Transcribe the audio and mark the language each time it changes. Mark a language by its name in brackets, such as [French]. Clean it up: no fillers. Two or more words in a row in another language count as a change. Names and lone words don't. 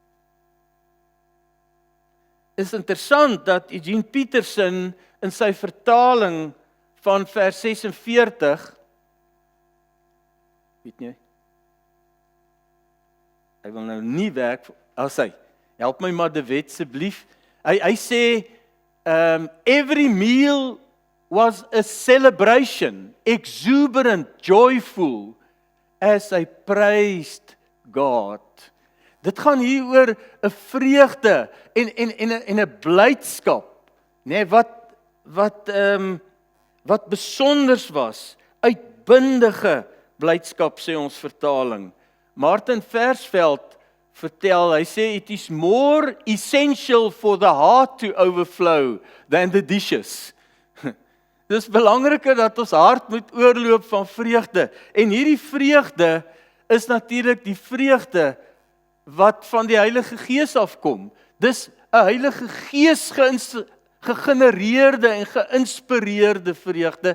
[Afrikaans] Is interessant dat Eugene Peterson in sy vertaling van vers 46, weet nie, hy wil nou nie werk, help my maar de wet asseblief, hy sê, [English] every meal was a celebration, exuberant, joyful, as I praised God. [Afrikaans] Dit gaan hier oor 'n vreugde en 'n blydskap, nê, wat besonders was, uitbundige blydskap, sê ons vertaling. Martin Versveld vertel, hy sê, [English] it is more essential for the heart to overflow than the dishes. [Afrikaans] Dis belangriker dat ons hart moet oorloop van vreugde. En hierdie vreugde is natuurlik die vreugde wat van die Heilige Gees afkom. Dis 'n Heilige Gees gegenereerde en geïnspireerde vreugde.